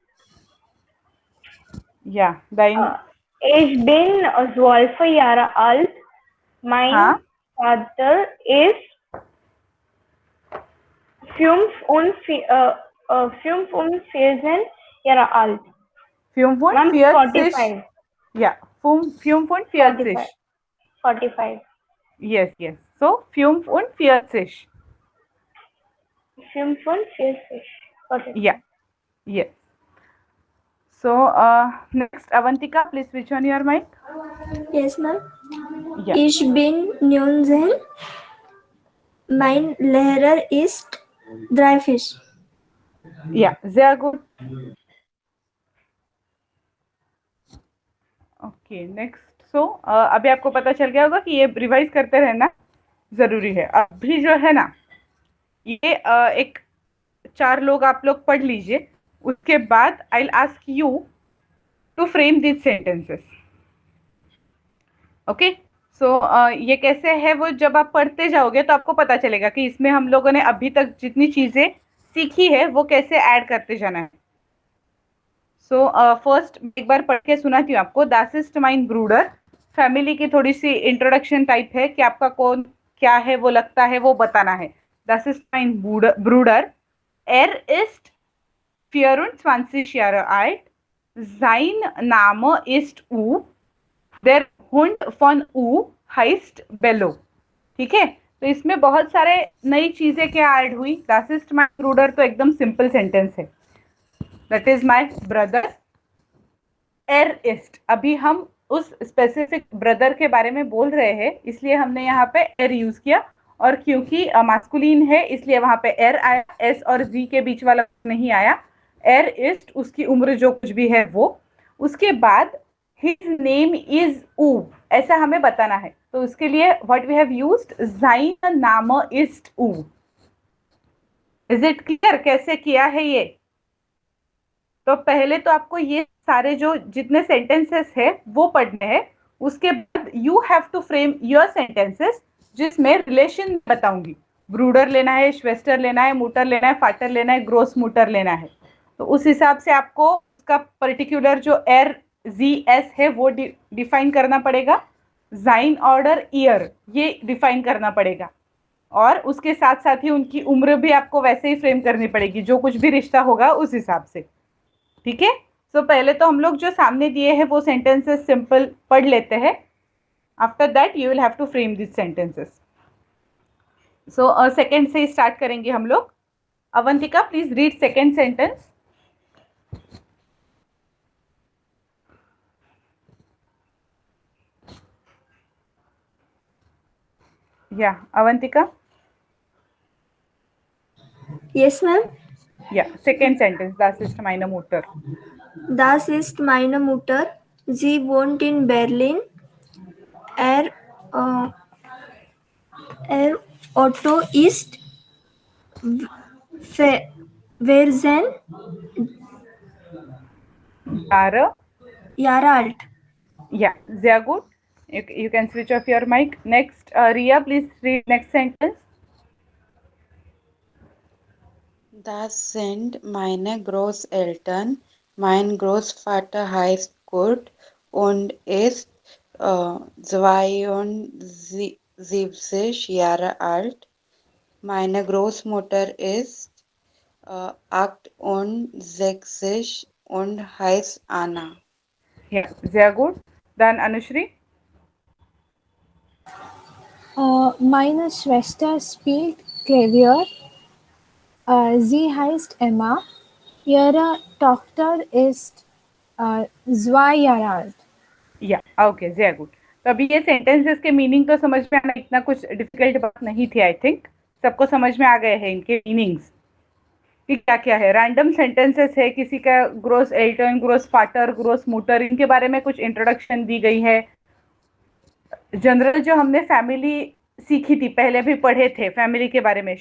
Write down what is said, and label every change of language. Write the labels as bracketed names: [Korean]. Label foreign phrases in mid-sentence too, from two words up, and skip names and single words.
[German] Yeah, dein. ich bin 12 Jahre alt. Mein [Hindi] हाँ. [German] Vater ist 45 Jahre alt. 45. [English] Yeah, 45. 45. Yes. So 45. 45. Yeah. Yes. So next, Avantika, please switch on your mic. Yes, ma'am. Yeah. [German] Ich bin 19. Mein Lehrer ist 3 Fisch. Yeah, sehr gut. [English] Okay, next. [Hindi] So अभी आपको पता चल गया होगा कि ये रिवाइज करते रहना जरूरी है. अभी जो है ना, ये एक 4 लोग आप लोग पढ़ लीजिए. उसके बाद [English] I will ask you to frame this sentences. [Hindi] ओके, सो ये कैसे है, वो जब आप पढ़ते जाओगे तो आपको पता चलेगा कि इसमें हम लोगों ने अभी तक जितनी चीजें सीखी है वो कैसे ऐड करते जाना है. [English] so first [Hindi] एक बार पढ़ के सुनाती हूँ आपको. [German] Das ist mein Bruder. [Hindi] फैमिली की थोड़ी सी इंट्रोडक्शन टाइप है कि आपका कौन क्या है वो लगता है वो बताना है. [German] Das ist mein Bruder. ist 24 Jahre alt. Sein Name ist U. Der Hund von U heißt Bello. [Hindi] ठीक है, तो इसमें बहुत सारे नई चीजें क्या ऐड हुई. [German] Das ist mein Bruder [Hindi] तो एकदम [English] simple sentence [Hindi] है. [English] That is my brother. [German] ist. [Hindi] अभी हम उस स्पेसिफिक ब्रदर के बारे में बोल रहे हैं, इसलिए हमने यहाँ पे यूज किया. और क्योंकि मास्कुलिन है इसलिए वहां पे आया, एस और जी के बीच वाला नहीं आया. ist उसकी उम्र जो कुछ भी है वो. उसके बाद [English] his name is U, [Hindi] ऐसा हमें बताना है. तो उसके लिए [English] what we have used, [German] sein Name ist U. [English] Is it clear [Hindi] कैसे किया है ये? तो पहले तो आपको ये सारे जो जितने सेंटेंसेस है वो पढ़ने हैं. उसके बाद [English] you have to frame your sentences [Hindi] जिसमें रिलेशन बताऊंगी. ब्रूडर लेना है, श्वेस्टर लेना है, मूटर लेना है, फाटर लेना है, ग्रोस मूटर लेना है. तो उस हिसाब से आपको उसका पर्टिकुलर जो जी.एस है वो डिफाइन करना पड़ेगा. जाइन ऑर्डर ईयर ये डिफाइन करना पड़ेगा. और उसके साथ साथ ही उनकी उम्र भी आपको वैसे ही फ्रेम करनी पड़ेगी, जो कुछ भी रिश्ता होगा उस हिसाब से. ठीक है. सो पहले तो हम लोग जो सामने दिए हैं वो सेंटेंसेस सिंपल पढ़ लेते हैं. [English] after that you will have to frame this sentences. [Hindi] सो सेकंड से स्टार्ट करेंगे हम लोग. [English] Avantika please read second sentence. या अवंतिका. Yes, ma'am. या second sentence. [German] Das ist meine Mutter. Das ist meine Mutter. Sie wohnt in Berlin. Er, er Otto ist versen Jahre alt. Yeah, sehr gut. [English] You can switch off your mic. Next, Ria, please read next sentence. [German] Das sind meine Großeltern. Mein Großvater heißt Kurt und ist 72 Jahre alt. Meine Großmutter ist 68 und heißt Anna. Yeah, sehr gut. Dann Anushri. Meine Schwester spielt Klavier. Sie heißt Emma. Ihre Tochter ist 2 Jahre alt. [Hindi] या ओके, [German] sehr gut. [Hindi] तो अभी ये सेंटेंसेस के मीनिंग तो समझ में आना इतना कुछ डिफिकल्ट बात नहीं थी. आई थिंक सबको समझ में आ गए हैं इनके मीनिंग्स कि क्या क्या है. रैंडम सेंटेंसेस है. किसी का [German] Groß Eltern, Groß Vater, Groß Mutter, [Hindi] इनके बारे में कुछ इंट्रोडक्शन दी गई है. जनरल जो हमने फैमिली सीखी थी पहले भी पढ़े थे फैमिली के बारे में.